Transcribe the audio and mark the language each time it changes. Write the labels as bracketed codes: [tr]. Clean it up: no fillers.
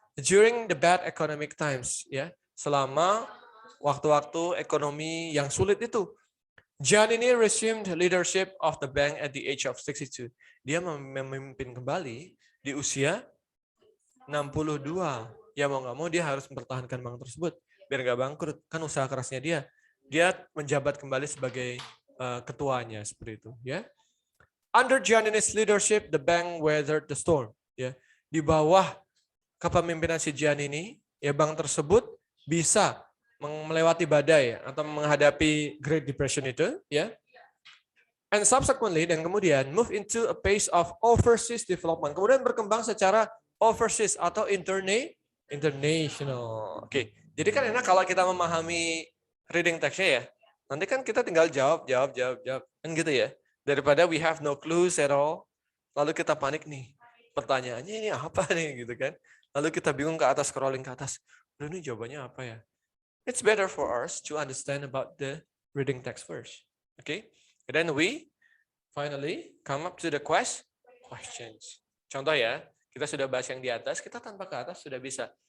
[en] During the bad economic times, ya, [id] selama waktu-waktu ekonomi yang sulit itu, [en] Giannini resumed leadership of the bank at the age of 62. [id] Dia memimpin kembali di usia 62. Ya mau nggak mau dia harus mempertahankan bank tersebut biar nggak bangkrut, kan usaha kerasnya dia. Dia menjabat kembali sebagai ketuanya seperti itu, ya. [en] Under Giannini's leadership, the bank weathered the storm. [id] Ya, di bawah kepemimpinan si Giannini, ya, bank tersebut bisa melewati badai atau menghadapi Great Depression itu, ya. [en] And subsequently, [id] dan kemudian [en] move into a pace of overseas development. [id] Kemudian berkembang secara overseas atau international. Oke, jadi kan enak kalau kita memahami reading text-nya, ya. Nanti kan kita tinggal jawab, kan gitu, ya. Daripada [en] we have no clues at all. [id] Lalu kita panik nih. Pertanyaannya ini apa nih gitu kan. Lalu kita bingung ke atas, scrolling ke atas. Aduh, ini jawabannya apa ya? [en] It's better for us to understand about the reading text first. Okay? And then we finally come up to the questions. [id] Contoh ya, kita sudah bahas yang di atas, kita tanpa ke atas sudah bisa.